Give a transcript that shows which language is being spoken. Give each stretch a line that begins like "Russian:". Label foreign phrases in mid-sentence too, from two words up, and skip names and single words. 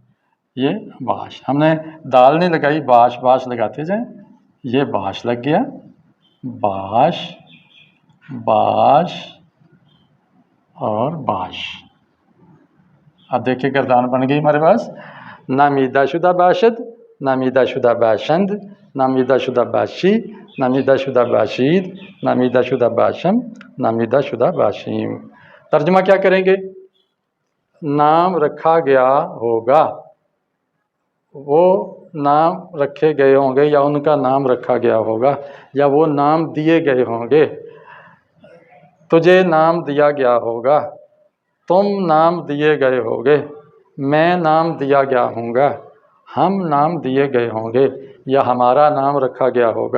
Urdu: یہ باش، ہم نے دال نہیں لگائی، باش، باش لگاتے جائیں، یہ باش لگ گیا، باش، باش اور باش۔ اب دیکھیں گردان بن گئی ہمارے پاس،
Persian: نامیدہ شدہ باشد، نامیدہ شدہ باشند، نامیدہ شدہ باشی، نامیدہ شدہ باشید، نامیدہ شدہ باشم، نامیدہ شدہ باشیم۔
Urdu: ترجمہ کیا کریں گے؟ نام رکھا گیا ہوگا، وہ نام رکھے گئے ہوں گے، یا ان کا نام رکھا گیا ہوگا، یا وہ نام دیے گئے ہوں گے۔ تجھے نام دیا گیا ہوگا، تم نام دیے گئے ہوگے، میں نام دیا گیا ہوں گا، ہم نام دیے گئے ہوں گے، یا ہمارا نام رکھا گیا ہوگا۔